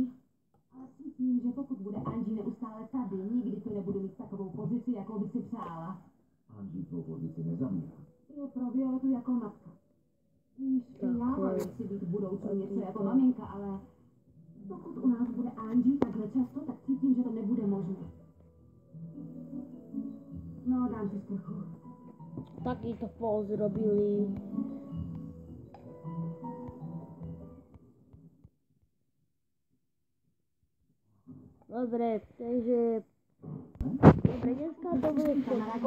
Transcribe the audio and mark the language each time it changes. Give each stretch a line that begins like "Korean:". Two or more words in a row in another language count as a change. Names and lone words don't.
Czech: Ale cítím, že pokud bude Angie neustále tady, nikdy to nebudu mít takovou pozici, jakou by si přála. Angie tvou pozici nezamírá. Je pro Violetu jako matka. Víš, já nechci být v budoucnu něco jako maminka, ale pokud u nás bude Angie takhle často, tak cítím, že to nebude možné. No, dám si sprchu.
Slovak: Takýto póz robili. Dobre, takže... Dobre, dneska to bude všetko.